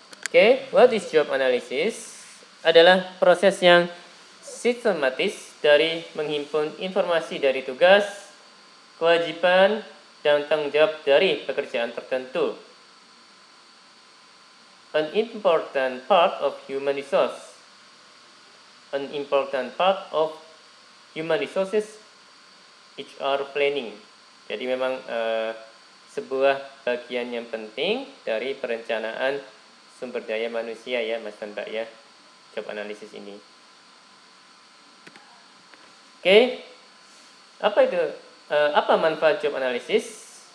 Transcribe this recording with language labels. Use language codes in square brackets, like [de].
[en] Oke, what is job analysis? [id] Adalah proses yang sistematis dari menghimpun informasi dari tugas, kewajiban, dan tanggung jawab dari pekerjaan tertentu. [en] An important part of human resource. An important part of human resources HR planning. [id] Jadi memang sebuah bagian yang penting dari perencanaan sumber daya manusia ya Mas dan Mbak ya, job analysis ini. Oke, apa manfaat job analysis?